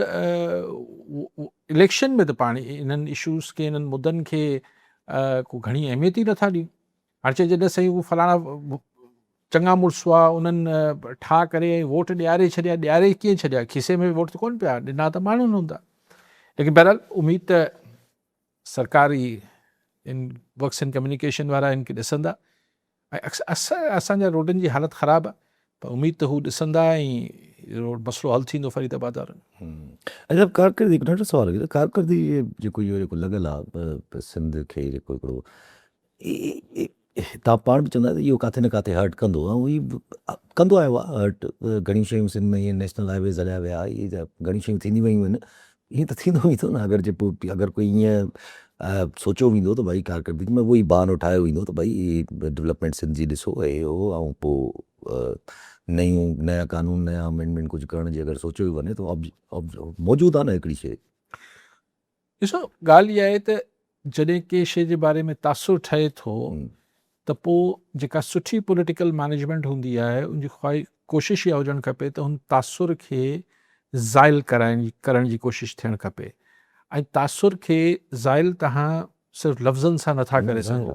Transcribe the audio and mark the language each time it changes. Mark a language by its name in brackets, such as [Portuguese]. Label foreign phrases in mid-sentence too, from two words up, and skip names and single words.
[Sindhi] इलेक्शन में त पाण इन्हनि इशूज़ खे इन्हनि मुद्दनि खे को घणी अहमियत ई नथा ॾियूं हाणे चइजे न साईं उहो फलाणा चङा मुड़ुस हुआ उन्हनि ठाह करे ऐं वोट ॾियारे छॾिया ॾियारे कीअं छॾिया खीसे में वोट त कोन पिया ॾिना त माण्हुनि हूंदा लेकिन बहरहाल उमेद त सरकारी इन [English] works and communication [Sindhi] वारा हिन खे ॾिसंदा ऐं असांजा रोडनि जी हालति ख़राबु आहे पर उमेद त हू ॾिसंदा ऐं रोड मसइलो हल थींदो फरीदाबाद वारनि अच्छा कारकर्दी हिकु नंढो सवाल आहे कारकर्दी जेको इहो जेको लॻियल आहे सिंध खे जेको हिकिड़ो तव्हां पाण बि चवंदा त इहो किथे न किथे हर्ट कंदो ऐं हीअ कंदो आयो आहे हर्ट घणी शयूं सिंध में ईअं [English] national highways [Sindhi] हलिया विया इहे त घणी शयूं थींदी वियूं आहिनि ईअं त थींदो ई थो न अगरि जे पोइ अगरि कोई ईअं सोचियो वेंदो त भई कारकर्दी में उहो ई बहानो ठाहियो वेंदो त भई डेवलपमेंट सिंध जी ॾिसो ऐं ऐं पोइ नया कानून नया अमेंडमेंट कुझु करण जी अगरि सोचियो वञे त मौजूदु आहे न हिकिड़ी शइ ॾिसो ॻाल्हि इहा आहे त जॾहिं कंहिं शइ जे बारे में तासुर ठहे थो त पोइ जेका सुठी [English] political management [Sindhi] हूंदी आहे उनजी कोशिशि इहा हुजणु खपे त हुन तासुर खे ज़ाइल करण जी कोशिशि थियणु खपे ऐं तासुर खे ज़ाइल तव्हां सिर्फ़ु लफ़्ज़नि सां नथा करे सघो